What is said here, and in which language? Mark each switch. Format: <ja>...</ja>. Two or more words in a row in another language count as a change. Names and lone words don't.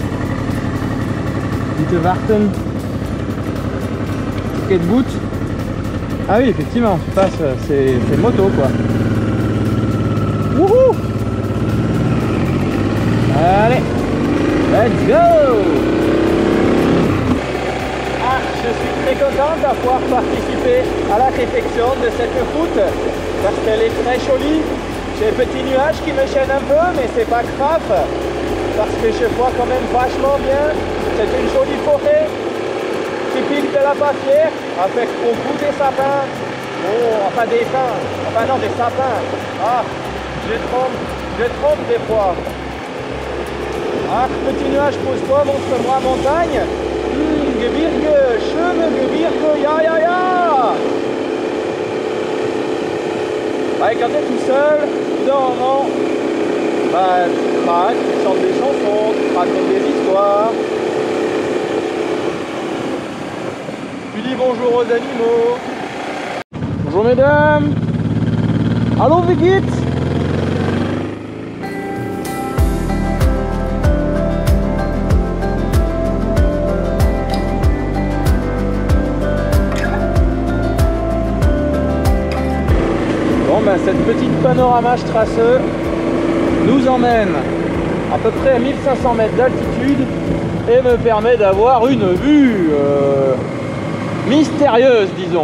<de>Bitte warten. Ticket boot.</de> <fr>Ah oui, effectivement, tu passes, c'est moto quoi. Wouhou! Allez,</fr> <en>let's go!</en> <fr>Ah, je suis très content d'avoir participé à la réflexion de cette route parce qu'elle est très jolie. J'ai un petit nuage qui me gêne un peu, mais c'est pas grave parce que je vois quand même vachement bien. C'est une jolie forêt typique de la Bavière avec beaucoup de sapins. Oh, enfin des pins, enfin non des sapins. Ah, je trompe des fois. Ah, petit nuage, pose-toi, montre-moi montagne.</fr> <de>Gebirge, schöne Gebirge, ja, ja, ja.</de> <fr>Ouais, quand t'es tout seul, normalement, bah, tu craques, tu chantes des chansons, tu racontes des histoires. Tu dis bonjour aux animaux. Bonjour mesdames.</fr> <de>Hallo, wie geht's?</de> <fr>Cette petite Panoramastraße nous emmène à peu près à 1500 mètres d'altitude et me permet d'avoir une vue mystérieuses, disons.</fr>